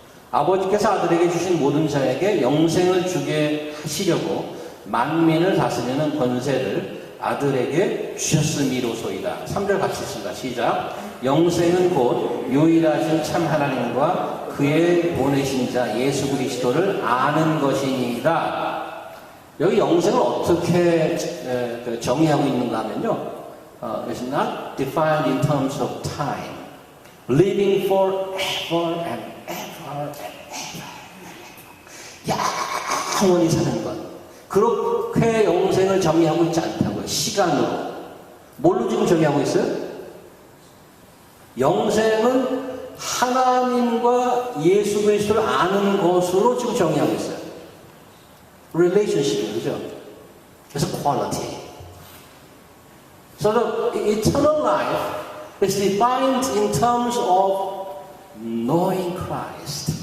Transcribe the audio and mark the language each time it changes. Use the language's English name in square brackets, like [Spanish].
[Korean] 아버지께서 아들에게 주신 모든 자에게 영생을 주게 하시려고 만민을 다스리는 권세를 아들에게 주셨음이로소이다. 3절 같이 있습니다. 시작. 영생은 곧 유일하신 참 하나님과 그의 보내신 자 예수 그리스도를 아는 것이니라. 여기 영생을 어떻게 정의하고 있는가 하면요. [English] It's not defined in terms of time. Living forever and ever and ever. [Korean] 영원히 사는 것. 그렇게 영생을 정의하고 있지 않다고요. 시간으로. 뭘로 지금 정의하고 있어요? 영생은 하나님과 예수 그리스도를 아는 것으로 지금 정의하고 있어요. relationship, 그죠? 그래서 quality. [English] So the eternal life is defined in terms of knowing Christ.